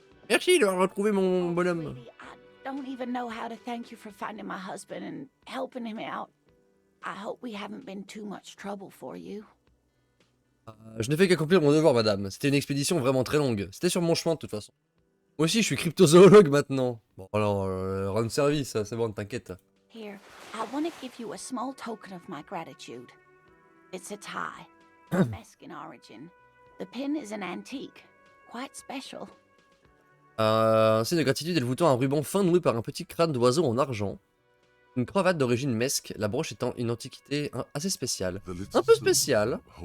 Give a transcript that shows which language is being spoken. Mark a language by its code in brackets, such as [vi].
[fr] Merci d'avoir retrouvé mon bonhomme. [en] Don't even know how to thank you for finding my husband and helping him out. I hope we haven't been too much trouble for you. [fr] Je n'ai fait qu'accomplir mon devoir, madame. C'était une expédition vraiment très longue. C'était sur mon chemin, de toute façon. Moi aussi, je suis cryptozoologue maintenant. Bon, alors, rendre service, c'est bon, t'inquiète. [en] Here, I want to give you a small token of my gratitude. It's a tie, Meskin origin. The pin is an antique, quite special. [fr] Un signe de gratitude et le bouton un ruban fin noué par un petit crâne d'oiseau en argent. Une cravate d'origine mesque, la broche étant une antiquité assez spéciale. Un peu spéciale.